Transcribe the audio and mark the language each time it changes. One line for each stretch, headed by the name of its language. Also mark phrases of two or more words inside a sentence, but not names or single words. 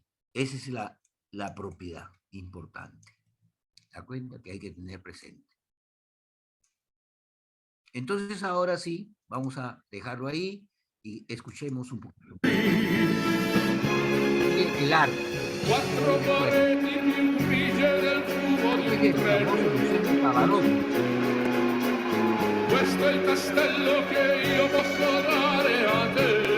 Spanish: Esa es la propiedad importante. ¿Se da cuenta? Que hay que tener presente. Entonces ahora sí, vamos a dejarlo ahí y escuchemos un poquito. El arte.
Italian: Quattro pareti più grigie del fumo di un treno. Questo è il castello che io posso dare a te.